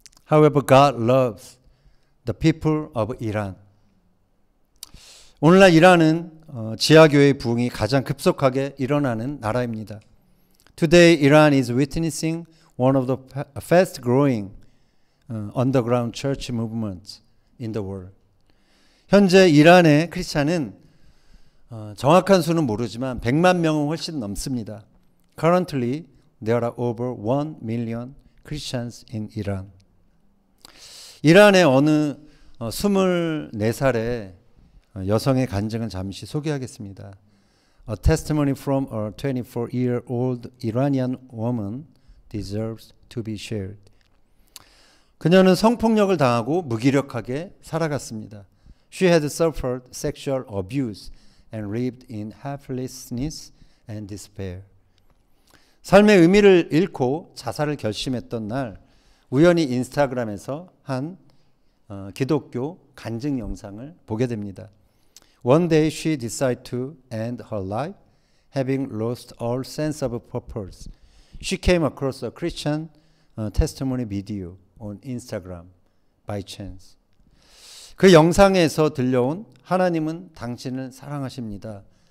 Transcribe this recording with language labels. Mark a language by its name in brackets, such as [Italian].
[English] However, God loves the people of Iran. [Korean] 오늘날 이란은 지하교회의 부흥이 가장 급속하게 일어나는 나라입니다. [English] Today, Iran is witnessing one of the fast-growing underground church movements in the world. [Korean] 현재 이란의 크리스찬은 정확한 수는 모르지만 100만 명은 훨씬 넘습니다. [English] Currently, there are over 1 million Christians in Iran. [Korean] 이란의 어느 24살의 여성의 간증을 잠시 소개하겠습니다. [English] A testimony from a 24-year-old Iranian woman deserves to be shared. [Korean] 그녀는 성폭력을 당하고 무기력하게 살아갔습니다. [English] She had suffered sexual abuse and lived in helplessness and despair. [Korean] 삶의 의미를 잃고 자살을 결심했던 날 우연히 인스타그램에서 한 기독교 간증 영상을 보게 됩니다. [English] One day she decided to end her life, having lost all sense of purpose. She came across a Christian testimony video on Instagram by chance. [Korean] 그 영상에서 들려온 하나님은 당신을 사랑하십니다.